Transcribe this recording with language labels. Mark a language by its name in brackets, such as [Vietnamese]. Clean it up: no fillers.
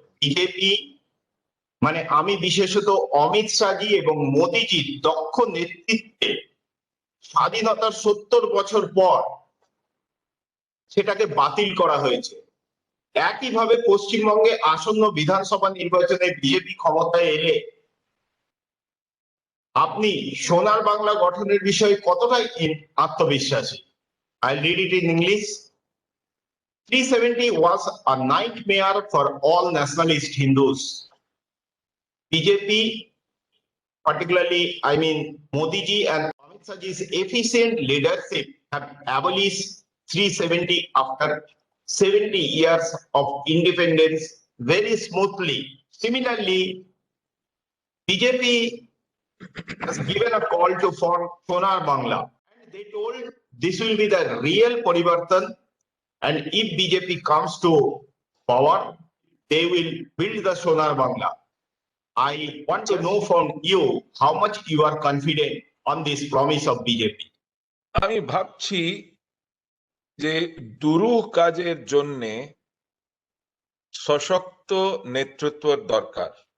[Bangla] BJP মানে আমি বিশেষত অমিত শাহজি এবং মোদিজির দক্ষ নেতৃত্বে স্বাধীনতার 70 বছর পর সেটাকে বাতিল করা হয়েছে। একইভাবে পশ্চিমবঙ্গে আসন্ন বিধানসভা নির্বাচনে বিজেপি ক্ষমতায় এলে আপনি সোনার বাংলা গঠনের বিষয়ে কতটাই আত্মবিশ্বাসী? [English] I'll read it in English. 370 was a nightmare for all nationalist Hindus. BJP, particularly, I mean, Modi ji and Amit Shahji's efficient leadership have abolished 370 after 70 years of independence very smoothly. Similarly, BJP has given a call to form Sonar Bangla. And they told this will be the real Parivartan, and if BJP comes to power, they will build the Sonar Bangla. I want to know from you how much you are confident on this promise of BJP. [Bangla] আমি ভাবছি যে দুরূহ কাজের জন্য সশক্ত নেতৃত্ব দরকার।